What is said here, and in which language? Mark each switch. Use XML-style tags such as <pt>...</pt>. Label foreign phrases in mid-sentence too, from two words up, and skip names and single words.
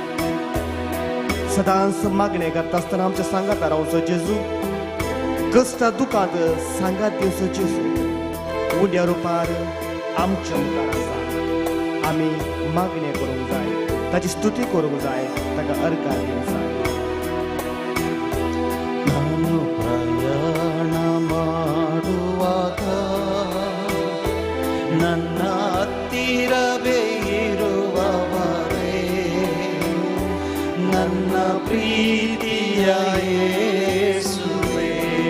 <kok>सदांच मागणे करता आसतना आमच्या सांगात रावचो जेजू. कश्टा दुखांत सांगात दिवचो जेजू. उड्या रुपार आमच्या मुखार आसा. आमी मागणे करूंक जाय, ताची स्तुती करूंक जाय, ताका अर्घ दिवंक जाय.</kok> <kn>ನಾನು ಪ್ರಯಾಣ ಮಾಡುವಾಗ ನನ್ನ ಹತ್ತಿರವೇ ಇರುವವರೇ, ನನ್ನ ಪ್ರೀತಿಯ ಯೇಸುವೇ.</kn>